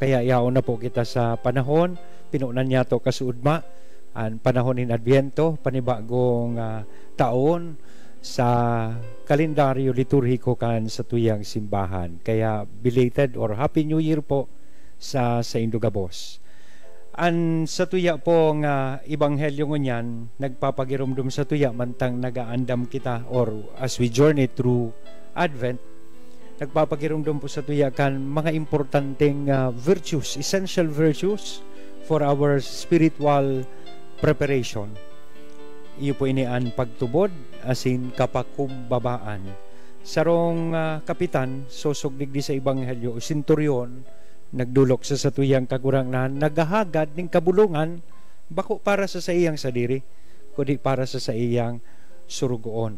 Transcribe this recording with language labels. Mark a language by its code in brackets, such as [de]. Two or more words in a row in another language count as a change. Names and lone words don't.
[bik] Kaya yaon na po kita sa panahon, pinunan yato kasuudma, ang panahon in Adviento, panibagong taon sa kalendaryo liturhiko kan sa tuyang simbahan. Kaya [en] belated or Happy New Year [bik] po sa Indogabos. An sa tuya po nga ebanghelyo ngunyan, nagpapagirumdum sa tuya mantang nagaandam kita or [en] as we journey through Advent, [bik] nagpapagirumdum po sa tuya kan mga importanteng virtues, [en] essential virtues for our spiritual preparation. [bik] Iyo po inian pagtubod asin kapakumbabaan. Sarong kapitan sosog digdi sa ebanghelyo, senturyon, nagdulok sa satuyang kagurangnan, nagahagad ning kabulungan bako para sa iyang sadiri kundi para sa iyang surugoon.